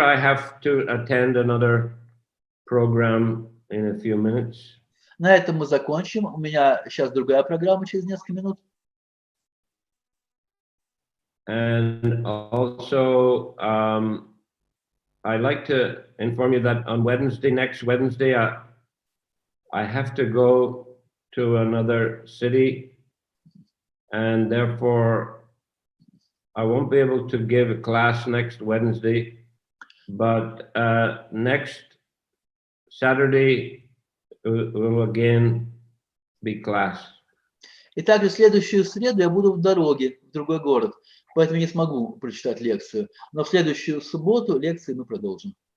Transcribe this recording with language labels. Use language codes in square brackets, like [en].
[en] I have to attend another program in a few minutes. [ru] На этом мы закончим. У меня сейчас другая программа через несколько минут. [en] And also, I'd like to inform you that on next Wednesday, I have to go to another city, and therefore I won't be able to give a class next Wednesday, but next Saturday will again be class. [ru] И также в следующую среду я буду в дороге в другой город, поэтому не смогу прочитать лекцию. Но в следующую субботу лекции мы продолжим.